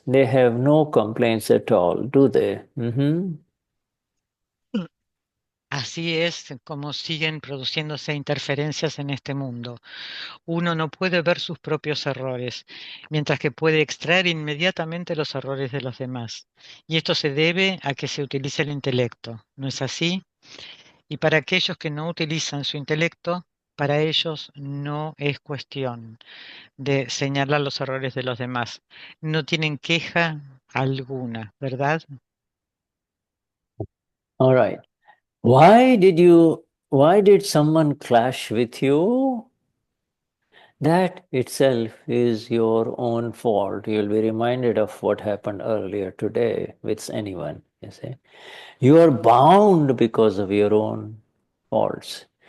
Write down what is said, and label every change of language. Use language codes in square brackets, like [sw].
[en] They have no complaints at all, do they? [es] Así es como siguen produciéndose interferencias en este mundo. Uno no puede ver sus propios errores, mientras que puede extraer inmediatamente los errores de los demás. Y esto se debe a que se utiliza el intelecto, ¿no es así? Y para aquellos que no utilizan su intelecto, para ellos no es cuestión de señalar los errores de los demás. No tienen queja alguna, ¿verdad? [en] All right. Why did someone clash with you? That itself is your own fault. You'll be reminded of what happened earlier today with anyone, you see. You are bound because of your own faults.